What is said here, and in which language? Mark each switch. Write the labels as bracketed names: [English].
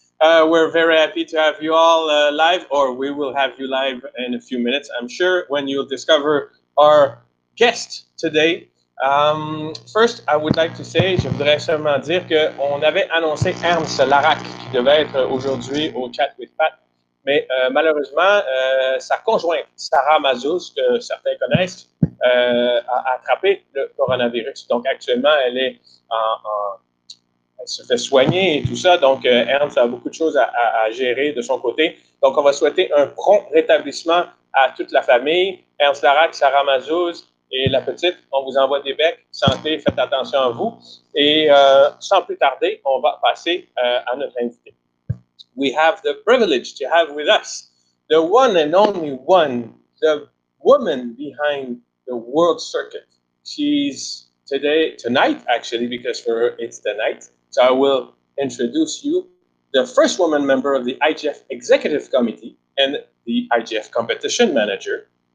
[English] We're very happy to have you all live, or we will have you live in a few minutes, I'm sure, when you'll discover our guest today. First, I would like to say, [French] je voudrais seulement dire qu'on avait annoncé Ernst Larac qui devait être aujourd'hui au Chat with Pat, mais malheureusement, sa conjointe, Sarah Mazouz, que certains connaissent, a attrapé le coronavirus. Donc actuellement, elle est elle se fait soigner et tout ça. Donc Ernst a beaucoup de choses à gérer de son côté. Donc on va souhaiter un prompt rétablissement à toute la famille. Ernst Larac, Sarah Mazouz et la petite, on vous envoie des becs. Santé, faites attention à vous. Et sans plus tarder, on va passer à notre invité. [English] We have the privilege to have with us the one and only one, the woman behind the world circuit. She's tonight, actually, because for her it's the night. So I will introduce you, the first woman member of the IJF Executive Committee and the IJF Competition Manager.